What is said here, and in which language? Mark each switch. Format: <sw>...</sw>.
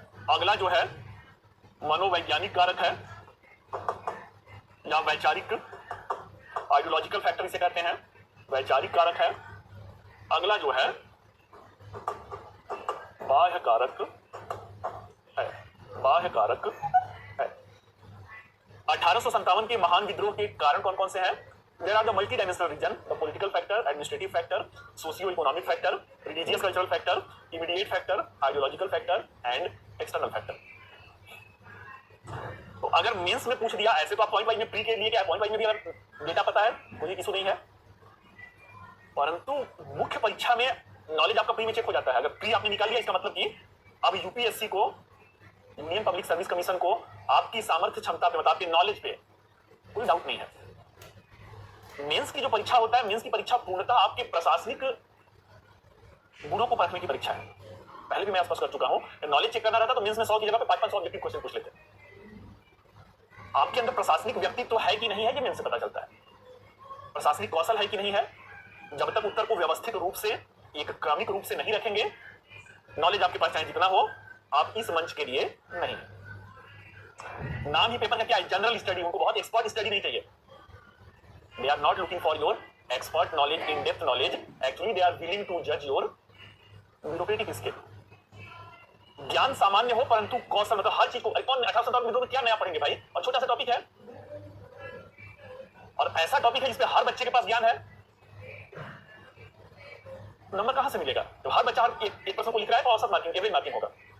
<hi>अगला जो है मनोवैज्ञानिक कारक है या वैचारिक, आइडियोलॉजिकल फैक्टर इसे कहते हैं, वैचारिक कारक है। अगला जो है बाह्य कारक है। बाह्य कारक है। 1857 के महान विद्रोह के कारण कौन कौन से हैं?</hi> <en>There are the multi-dimensional region, the political factor, administrative factor, socio-economic factor, religious cultural factor, immediate factor, ideological factor and external factor.</en> <hi>तो अगर मेंस में पूछ दिया ऐसे तो आप पॉइंट वाइज में प्री के लिए क्या पॉइंट वाइज में भी अगर डेटा पता है कोई इशू नहीं है, परंतु मुख्य परीक्षा में नॉलेज आपका प्री में चेक हो जाता है। अगर प्री आपने निकाल लिया इसका मतलब कि अब यूपीएससी को, यूनियन पब्लिक सर्विस कमीशन को आपकी सामर्थ्य क्षमता पे, मतलब आपके नॉलेज पे कोई डाउट नहीं है। मेंस की जो परीक्षा होता है, मेंस की परीक्षा पूर्णतः आपके प्रशासनिक गुणों को परखने की परीक्षा है। पहले भी मैं स्पष्ट कर चुका हूं, नॉलेज चेक करना रहता तो मेंस में 100 की जगह पे 500 ऑब्जेक्टिव क्वेश्चन पूछ लेते। आपके अंदर प्रशासनिक व्यक्तित्व तो है कि नहीं है, ये मेंस से पता चलता है। प्रशासनिक कौशल है कि नहीं है, जब तक उत्तर को व्यवस्थित रूप से, एक क्रमिक रूप से नहीं रखेंगे, नॉलेज आपके पास चाहे जितना हो, आप इस मंच के लिए नहीं। नाम ही पेपर का क्या है, जनरल स्टडी। उनको बहुत एक्सपर्ट स्टडी नहीं चाहिए।</hi> <en>They are not looking for your expert knowledge, in-depth knowledge. Actually, they are willing to judge your bureaucratic skill.</en> <hi>ज्ञान सामान्य हो परंतु कौशल, मतलब हर चीज को। कौन 1857 में क्या नया पढ़ेंगे भाई, और छोटा सा टॉपिक है, और ऐसा टॉपिक है जिसपे हर बच्चे के पास ज्ञान है। नंबर कहां से मिलेगा? तो हर बच्चा एक प्रश्न को लिख रहा है तो औसत मार्किंग, एवरेज मार्किंग होगा।</hi>